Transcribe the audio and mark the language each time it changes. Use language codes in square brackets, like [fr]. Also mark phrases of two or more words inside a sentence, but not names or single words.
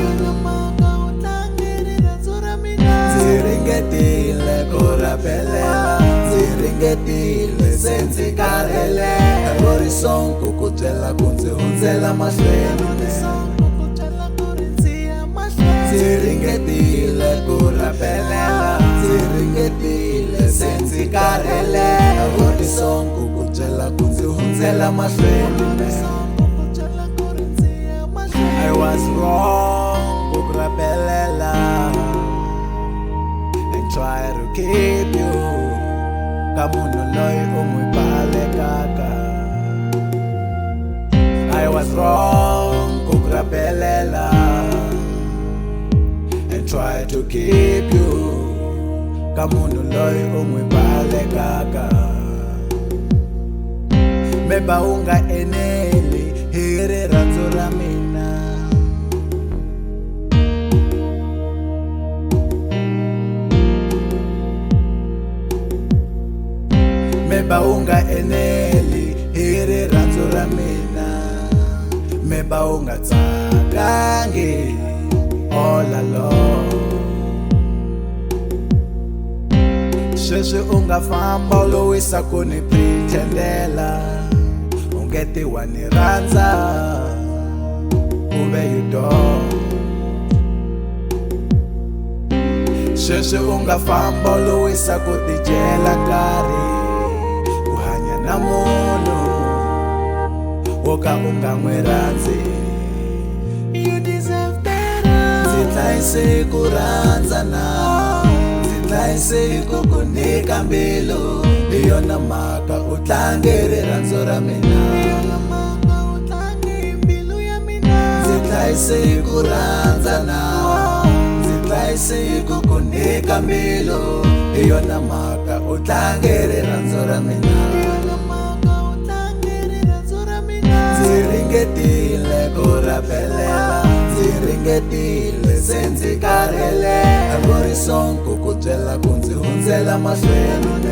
[ts] ndzi ringetile ku rambelela ndzi ringetile se ndzi karhele ri songo ku byela ku ndzi hundzela mahlweni ndzi ringetile ku rambelela ndzi ringetile se ndzi karhele ri songo ku byela ku ndzi hundzela mahlweni [en] I was wrong [ts] ku rambelela [en] and try to keep you [ts] ka munhu loyi u n'wi balekaka [en] I was wrong [ts] ku rambelela [en] and try to keep you [ts] ka munhu loyi u n'wi balekaka maybe u nga eneli hi rirhandzu ra mina maybe u nga eneli hi rirhandzu ra mina maybe u nga tsakangi [en] all alone [ts] sweswi u nga famba u lo wisa ku ni pretendela u nge ti wa ni rhandza kuve [en] you don't [ts] sweswi u nga famba u lo wisa ku tidyela nkarhi u hanya na munhu wo ka u nga n'wi rhandzi [en] you deserve better [ts] ndzi dlayise hiku rhandza na ndzi dlayise hiku ku nyika mbilu hi yona mhaka u tlange rirhandzu ra mina ndzi dlayise hiku rhandza na ndzi dlayise hiku ku nyika mbilu hi yona mhaka u tlange rirhandzu ra mina ndzi ringetile ku rambelela ndzi ringetile se ndzi karhele ri songo ku byela ku ndzi hundzela mahlweni